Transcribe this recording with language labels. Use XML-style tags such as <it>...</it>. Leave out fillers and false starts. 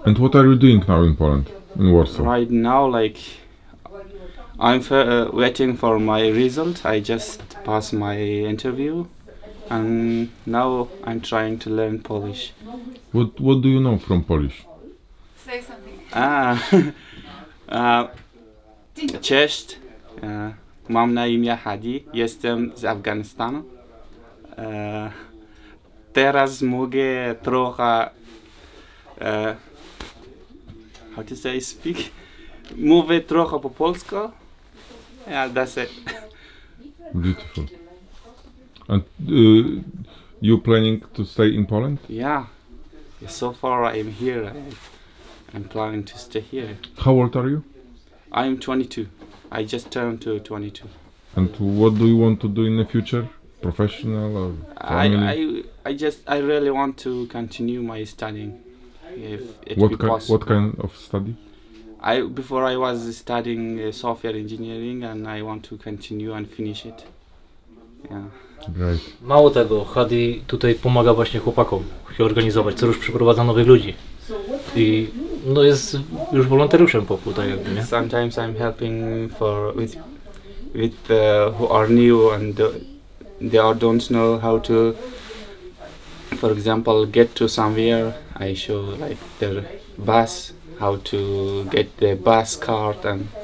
<en>And what are you doing now in Poland, in Warsaw? Right now, like I'm waiting for my result. I just passed my interview, and now I'm trying to learn Polish. What do you know from Polish? Say something.</en> <pl>Cześć, mam na imię Hadi, jestem z Afganistanu. Teraz mogę trochę,</pl> <en>how to say speak?</en> <pl>Mówię trochę po polsku.</pl> <en>Yeah, that's it. Beautiful. And you planning to stay in Poland? Yeah, so far I'm here. I'm planning to stay here. How old are you? I'm 22. I just turned to 22. And what do you want to do in the future? Professional or family? I really want to continue my studying, if it be possible. What kind of study? Before I was studying software engineering, and I want to continue and finish it. Yeah. Great.</en> <pl>Mało tego, Hadi tutaj pomaga właśnie chłopakom się organizować, co już przyprowadza nowych ludzi. I no jest już wolontariuszem tutaj jakby, nie?</pl> <en>Sometimes I'm helping with who are new and they don't know how to, for example, get to somewhere. I show like their bus, how to get the bus card, and</en>